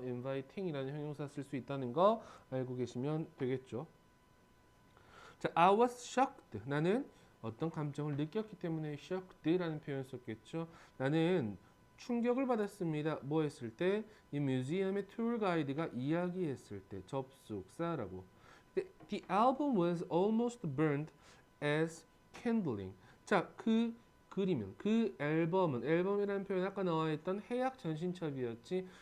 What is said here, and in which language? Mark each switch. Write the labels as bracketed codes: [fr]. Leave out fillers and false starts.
[ko] inviting이라는 형용사 쓸 수 있다는 거 알고 계시면 되겠죠. [en] 자, I was shocked. [ko] 나는 어떤 감정을 느꼈기 때문에 shocked라는 표현을 썼겠죠. 나는 충격을 받았습니다. 뭐 했을 때? 이 뮤지엄의 툴 가이드가 이야기했을 때. 접속사라고. [en] The album was almost burned as kindling. [ko] 자, 그 그림은, 그 앨범은, 앨범이라는 표현 아까 나와 있던 해약 전신첩이었지.